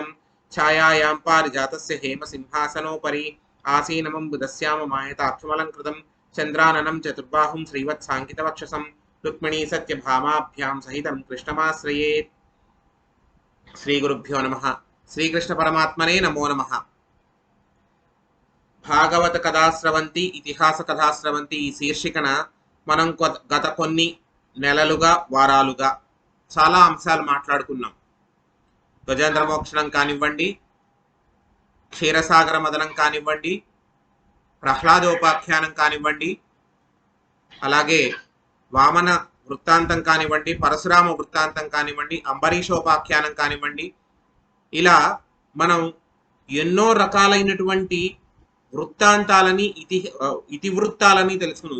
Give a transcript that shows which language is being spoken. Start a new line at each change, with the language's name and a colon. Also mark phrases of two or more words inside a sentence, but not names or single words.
Sanskrit: छायायां पारिजातस्य हेमसिंहासनोपरि आसीनमम्बुदस्याममायताक्षमलङ्कृतं चन्द्राननं चतुर्बाहुं श्रीवत्साङ्कितवक्षसं रुक्मिणी सत्यभामाभ्यां सहितं कृष्णमाश्रये। श्रीगुरुभ्यो नमः। श्रीकृष्णपरमात्मने नमो नमः।
Telugu: భాగవత కథాశ్రవంతి ఇతిహాస కథాశ్రవంతి ఈ శీర్షికన మనం గత కొన్ని నెలలుగా వారాలుగా చాలా అంశాలు మాట్లాడుకున్నాం. గజేంద్ర మోక్షణం కానివ్వండి, క్షీరసాగర మదనం కానివ్వండి, ప్రహ్లాదోపాఖ్యానం కానివ్వండి, అలాగే వామన వృత్తాంతం కానివ్వండి, పరశురామ వృత్తాంతం కానివ్వండి, అంబరీషోపాఖ్యానం కానివ్వండి, ఇలా మనం ఎన్నో రకాలైనటువంటి వృత్తాంతాలని ఇతివృత్తాలని తెలుసుకున్నాం.